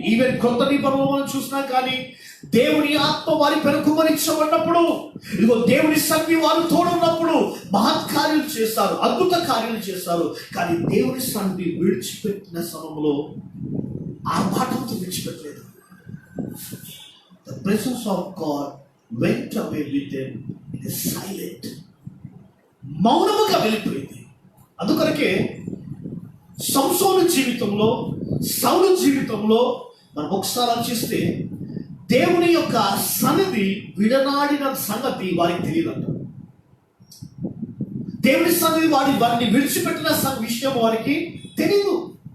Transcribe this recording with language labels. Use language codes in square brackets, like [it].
[te] Even కొత్త నిబంధనలో మనం చూసినా కానీ దేవుని ఆత్మ వారి పెనుకుమరించబడినప్పుడు, ఇదిగో దేవుని సన్నిధి వారు తోడున్నప్పుడు మహత్కార్యాలు చేస్తారు, అద్భుత కార్యాలు చేస్తారు. కానీ దేవుని సన్నిధి విడిచిపెట్టిన సమయంలో ఆర్భాటంతో విడిచిపెట్టలేదు. [en] The presence of God went away with them in a silent, [te] మౌనముగా వెళ్ళిపోయింది. అందుకొరకే సంసోను జీవితంలో, సౌలు జీవితంలో మనం ఒకసారి ఆలోచిస్తే దేవుని యొక్క సన్నిధి విడనాడిన సంగతి వారికి తెలియదంట. దేవుని సన్నిధి వారిని విడిచిపెట్టిన విషయం వారికి తెలియదు.